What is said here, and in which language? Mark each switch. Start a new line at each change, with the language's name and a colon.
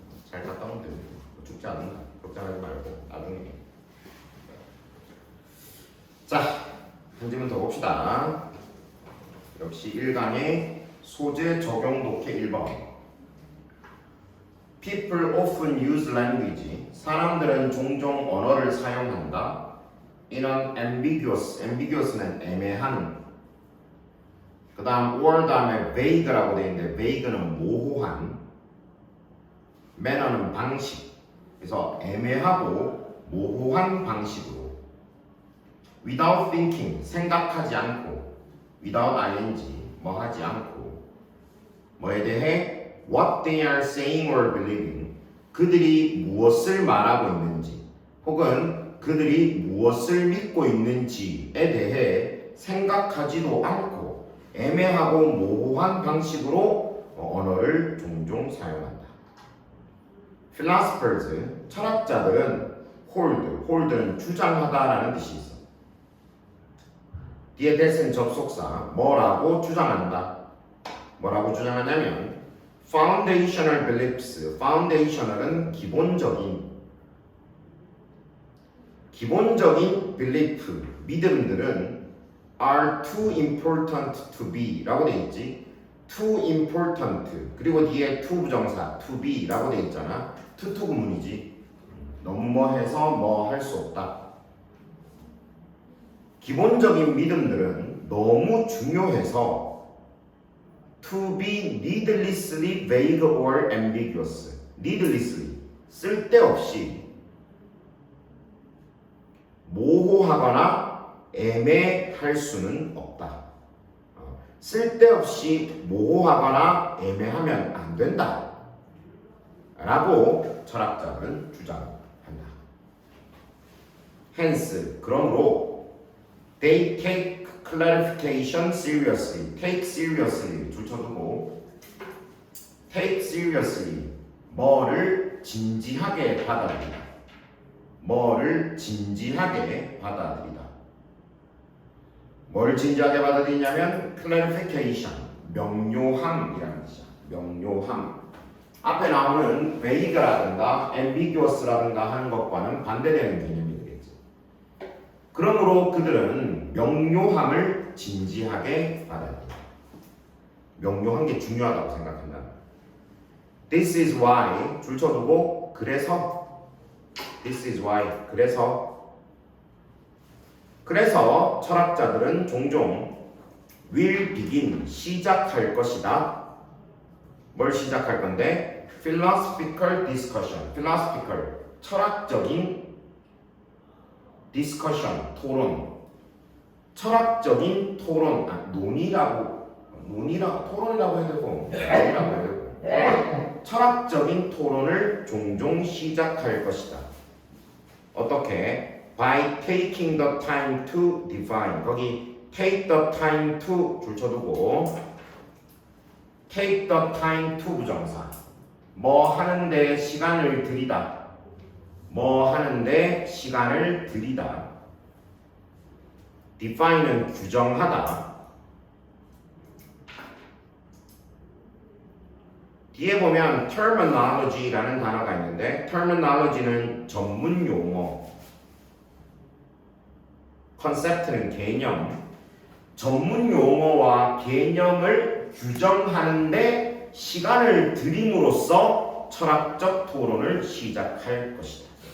Korean: 잘 갔다 오면 됩니다. 죽지 않는다. 걱정하지 말고 나중에. 자, 한 질문 더 봅시다. 역시 1강의 소재 적용 독해 1번.
English: People often use language.
Korean: 사람들은 종종 언어를 사용한다.
English: in an ambiguous는
Korean: 애매한. 그 다음 or 다음에 vague라고 되어 있는데 vague는 모호한. manner는 방식. 그래서 애매하고 모호한 방식으로.
English: without thinking,
Korean: 생각하지 않고.
English: without ing,
Korean: 뭐 하지 않고. 뭐에 대해
English: what they are saying or believing,
Korean: 그들이 무엇을 말하고 있는지 혹은 그들이 무엇을 믿고 있는지에 대해 생각하지도 않고 애매하고 모호한 방식으로 언어를 종종 사용한다. Philosophers, 철학자들은 hold는 주장하다라는 뜻이 있어. 뒤에 that은 접속사, 뭐라고 주장한다. 뭐라고 주장하냐면
English: foundational beliefs. foundational은
Korean: 기본적인
English: belief,
Korean: 믿음들은
English: are too important to be
Korean: 라고 돼 있지.
English: too important
Korean: 그리고 뒤에 to 부정사 to be 라고 돼 있잖아. to 구문이지. 너무 뭐 해서 뭐 할 수 없다. 기본적인 믿음들은 너무 중요해서
English: to be needlessly vague or ambiguous.
Korean: needlessly 쓸데없이 모호하거나 애매할 수는 없다. 쓸데없이 모호하거나 애매하면 안 된다. 라고 철학자는 주장한다.
English: Hence,
Korean: 그러므로
English: they take clarification seriously. take seriously
Korean: 줄쳐두고 take seriously 뭐를 진지하게 받아들이다. 뭐를 진지하게 받아들이다. 뭐를 진지하게 받아들이냐면 clarification 명료함이라는 뜻이야. 명료함. 앞에 나오는 vague라든가 ambiguous라든가 하는 것과는 반대되는 개념이 되겠지. 그러므로 그들은 명료함을 진지하게 받아들인다. 명료한 게 중요하다고 생각한다.
English: This is why
Korean: 줄쳐두고 그래서 This is why 그래서 철학자들은 종종
English: will begin
Korean: 시작할 것이다. 뭘 시작할 건데?
English: philosophical discussion.
Korean: philosophical 철학적인 discussion 토론. 철학적인 토론 논의라고 토론이라고 해야 되고 논의라고 해야 되고 철학적인 토론을 종종 시작할 것이다. 어떻게?
English: by taking the time to define.
Korean: 거기
English: take the time to
Korean: 줄쳐두고
English: take the time to
Korean: 부정사. 뭐 하는데 시간을 들이다. 뭐 하는데 시간을 들이다. define은 규정하다. 뒤에 보면 terminology라는 단어가 있는데 terminology는 전문 용어, 컨셉트는 개념, 전문 용어와 개념을 규정하는데 시간을 들임으로써 철학적 토론을 시작할 것이다.